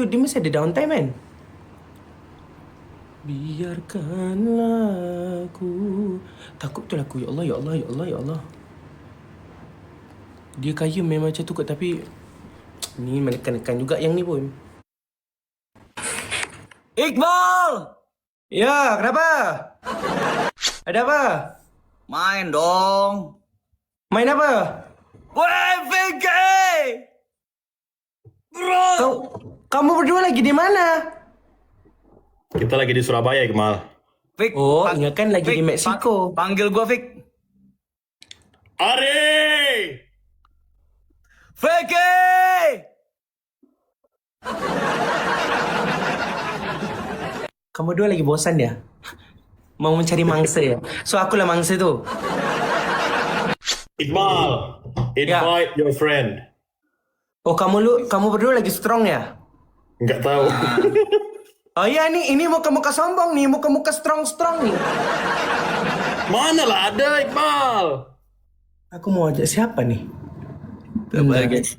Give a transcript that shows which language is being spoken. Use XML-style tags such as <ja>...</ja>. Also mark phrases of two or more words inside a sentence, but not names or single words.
<ms>Dia mesti ada downtime kan? Biarkanlah aku. Takut betul aku.</ms> <ar>Ya Allah, ya Allah, ya Allah, ya Allah.</ar> <ms>Dia kaya memang macam tu kot. Tapi ni menekan-nekan juga yang ni pun. Iqbal! Ya, kenapa? Ada apa?</ms> <id>Main dong. Main apa? Woi, Vicky! Bro! Kamu berdua lagi di mana? Kita lagi di Surabaya, Kemal. Vic,</id> <ms>Oh, ingatkan lagi di Mexico.</ms> <id>Panggil gua, Vic. Ari! Vicky! Kamu dua lagi bosan ya? Mau mencari mangsa ya?</id> <ms>So akulah mangsa tu. Iqbal,</ms> <en>invite your friend.</en> <id>Oh, kamu berdua lagi strong ya? Enggak tahu. Oh iya nih, ini muka-muka sombong nih, muka-muka strong nih.</id> <ms>Mana lah ada Iqbal?</ms> <id>Aku mau ajak siapa nih? Sabar, guys.</id>